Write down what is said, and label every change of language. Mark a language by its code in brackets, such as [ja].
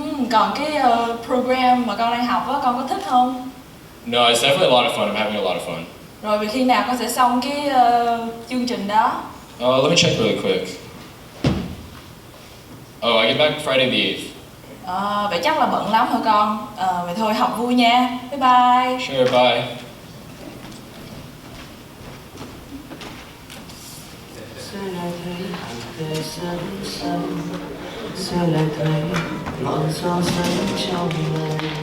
[vi] Còn cái program mà con đang học á, con có thích không? [en] No, it's definitely a lot of fun. I'm having a lot of fun. [vi] Rồi vì khi nào con sẽ xong cái chương trình đó? [en] Let me check really quick. Oh, I get back Friday the 8th. [vi] Vậy chắc là bận lắm hả con? Vậy thôi học vui nha. Bye bye. [en] Sure, bye. [vi] Sẽ lại thấy hàng về dẫn xanh, sẽ lại thấy ngọn gió dẫn trong lòng.